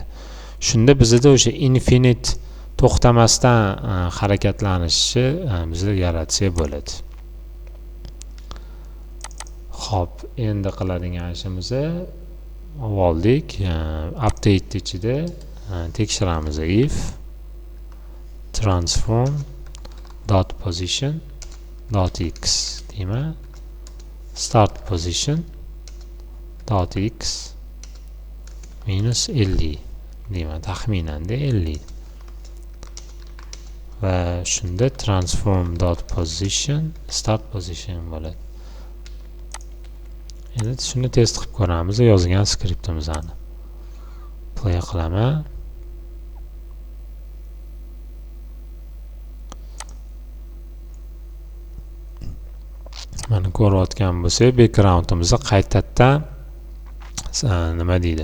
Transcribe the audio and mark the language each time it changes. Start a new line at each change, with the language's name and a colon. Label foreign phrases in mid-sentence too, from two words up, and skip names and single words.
Uzbek: Shunda bizda o'sha infinite to'xtamasdan harakatlanishi bizga yaratsa bo'ladi. Xo'p, endi qiladigan ishimiz oldik. Update ichida tekshiramiz.
English: If transform dot position dot x deyman. Start position dot x minus 50
Uzbek: deyman, taxminan
English: 50.
Uzbek: Va shunda
English: transform dot position start position bo'ladi.
Uzbek: Endi shuni test qilib ko'ramiz yozgan skriptimizni. Play qilaman. Mana ko'rayotgan bo'lsak, backgroundimizni qaytadan nima deydi?